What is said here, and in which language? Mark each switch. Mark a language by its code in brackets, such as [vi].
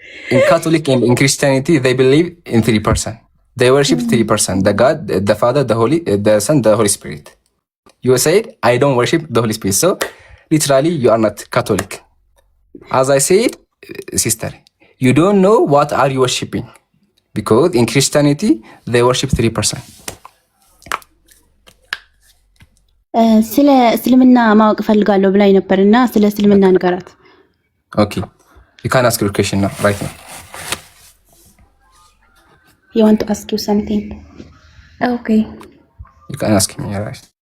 [en] In Catholic and in Christianity, they believe in 3 persons. They worship 3 persons: the God, the Father, the Son, the Holy Spirit. You said, I don't worship the Holy Spirit. So literally, you are not Catholic. As I said, sister, you don't know what are you worshiping. Because in Christianity, they worship 3 persons. [am] ስለ እስልምና ማወቅ ፈልጋለሁ ብላኝ ነበርና ስለ እስልምና ንገራት። [en] Okay. You can ask your question now, right now. You want to ask you something? Okay. You can ask me, right?